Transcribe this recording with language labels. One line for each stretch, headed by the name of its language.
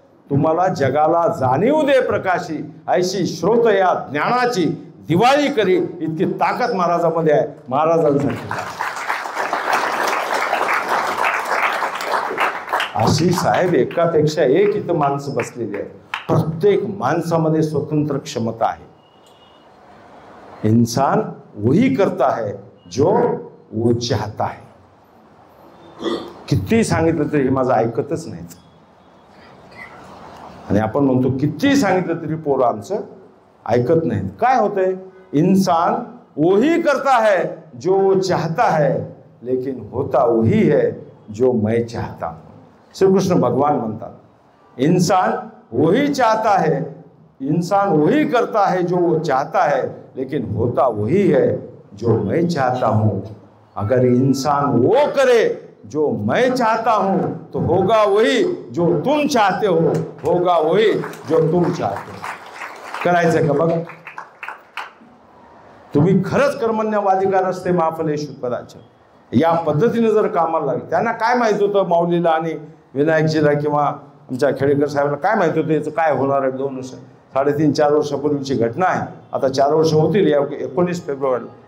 Marathi: तुम्हाला जगाला जाणीव दे प्रकाशी, ऐशी श्रोत या ज्ञानाची दिवाळी करी, इतकी ताकद महाराजामध्ये आहे. महाराजांसाठी अशी साहेब एकापेक्षा एक इथं माणसं बसलेली आहे. प्रत्येक माणसामध्ये स्वतंत्र क्षमता आहे.
Hindi: इंसान वही करता है जो वो चाहता है.
Marathi: किती सांगितलं तरी हे माझं ऐकतच नाहीत. आणि आपण म्हणतो किती सांगितलं तरी पोरं आमचं ऐकत नाहीत. काय होतंय?
Hindi: इंसान वही करता है जो वो चाहता है, लेकिन होता वही है जो मैं चाहता हूं.
Marathi: श्रीकृष्ण भगवान म्हणतात,
Hindi: इंसान वही चाहता है, इंसान वही करता है जो वो चाहता है, लेकिन होता वही है जो मैं चाहता हूं. अगर इंसान वो करे जो मैं चाहता हूं तो होगा वही जो तुम चाहते हो, होगा वही जो तुम चाहते हो.
Marathi: करायचंय का बघा. तुम्ही खरंच
Sanskrit: कर्मण्यवाधिकार असते महाफलेषु कदाचन
Marathi: या पद्धतीने जर कामाला लागले. त्यांना काय माहित होतं माऊलीला आणि विनायकजीला किंवा आमच्या खेडेकर साहेबांना काय माहित होतं याचं काय होणार आहे. 2 वर्ष 3.5-4 वर्षापूर्वीची घटना आहे. आता 4 वर्ष होतील या 19 फेब्रुवारी.